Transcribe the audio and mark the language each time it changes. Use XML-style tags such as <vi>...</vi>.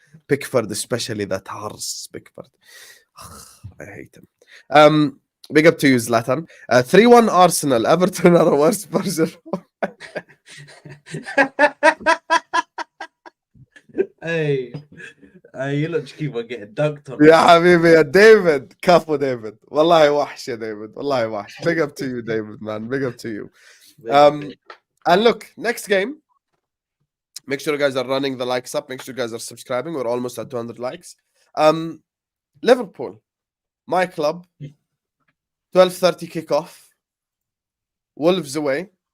<en>Pickford, especially that horse Pickford. I hate him. Big up to you, Zlatan. 3-1 Arsenal. Everton are a worse version. Hey, you look to keep on getting dunked on.</en> <ar>يا حبيبي يا ديفيد كفو ديفيد والله وحش يا ديفيد والله وحش.</ar> <en>Big up to you, David, man. Big up to you. And look, next game, make sure you guys are running the likes up. Make sure you guys are subscribing. We're almost at 200 likes. Liverpool, my club, 12:30 kickoff. Wolves away.</en>